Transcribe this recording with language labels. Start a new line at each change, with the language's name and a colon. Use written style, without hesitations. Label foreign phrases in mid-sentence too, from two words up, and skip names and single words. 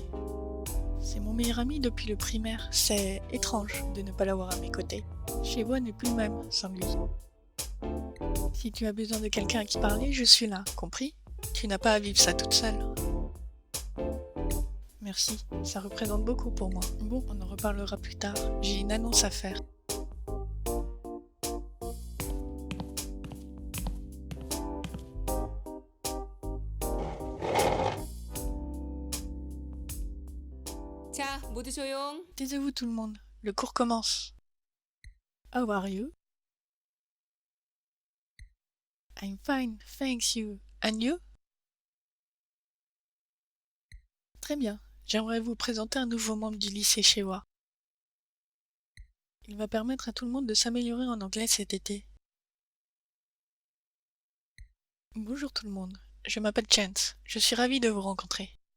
French: C'est mon meilleur ami depuis le primaire. C'est étrange de ne pas l'avoir à mes côtés. Chez moi n'est plus le même sans lui. Si tu as besoin de quelqu'un à qui parler, je suis là, compris? Tu n'as pas à vivre ça toute seule. Merci, ça représente beaucoup pour moi. Bon, on en reparlera plus tard. J'ai une annonce à faire.
Korean: 자, 모두 조용.
French: Taisez-vous tout le monde, le cours commence.
English: How are you? I'm fine, thanks you. And you?
French: Très bien, j'aimerais vous présenter un nouveau membre du lycée Shewa. Il va permettre à tout le monde de s'améliorer en anglais cet été. Bonjour tout le monde, je m'appelle Chance, je suis ravie de vous rencontrer.